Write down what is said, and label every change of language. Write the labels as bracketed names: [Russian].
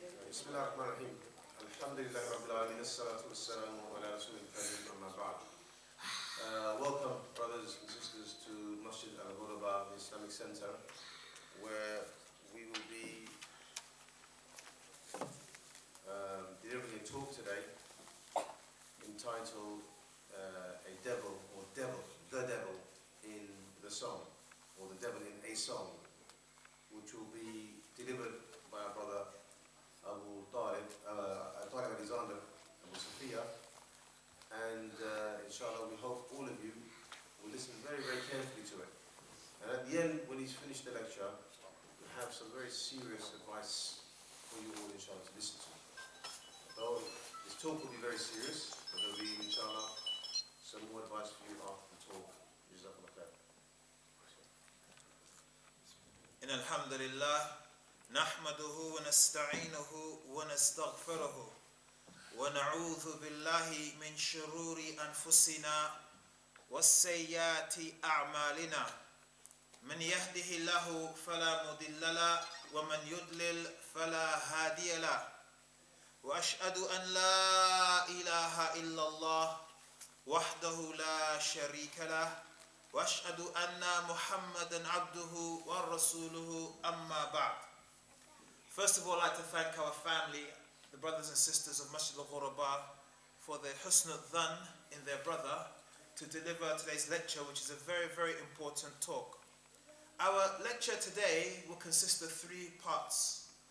[Arabic] بسم الله الرحمن الرحيم الحمد لله رب العالمين الصلاة والسلام على رسول الكريم أما بعد. [English] Welcome brothers and sisters to Masjid Al-Ghuraba, the Islamic Center, where we will be delivering a talk today entitled A Devil or Devil, the Devil in the Song, or the Devil in a Song, which will be delivered by our brother Abu Talib, Alexander, Abu Sophia, and inshallah we hope all of you will listen very, very carefully to it. And at the end, when he's finished the lecture, we have some very serious advice for you all, inshallah, to listen to. Though this talk will be very serious, but there will be, inshallah, some more advice for you after the talk. Jazakallah khair. [Arabic] إن الحمد لله نحمده ونستعينه ونستغفره ونعوذ بالله من شرور أنفسنا والسيئات أعمالنا من يهده الله فلا مضل له ومن يضلل فلا هادي له وأشهد أن لا إله إلا الله وحده لا شريك له وأشهد أن محمدا عبده ورسوله أما بعد. [English] First of all, I'd like to thank our family, the brothers and sisters of Masjid Al-Ghuraba, for their husn al-dhan in their brother to deliver today's lecture, which is a very, very important talk. Our lecture today will consist of 3 parts.